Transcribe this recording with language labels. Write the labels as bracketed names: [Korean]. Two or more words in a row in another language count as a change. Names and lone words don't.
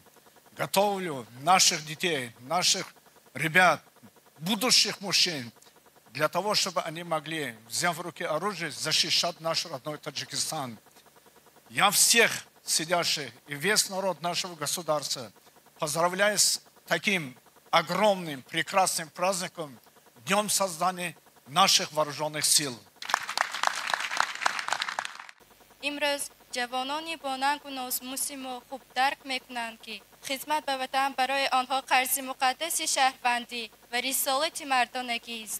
[Russian] Готовлю наших детей, наших ребят, будущих мужчин, для того, чтобы они могли, взяв в руки оружие, защищать наш родной Таджикистан. Я всех сидящих и весь народ нашего государства поздравляю с таким огромным, прекрасным праздником, Днем создания наших вооруженных сил. [Persian] امروز جوانانی با ننگ و ناموسیم و خوب درک میکنند که خدمت به وطن برای آنها قرض مقدس شهروندی و رسالت مردانگی است.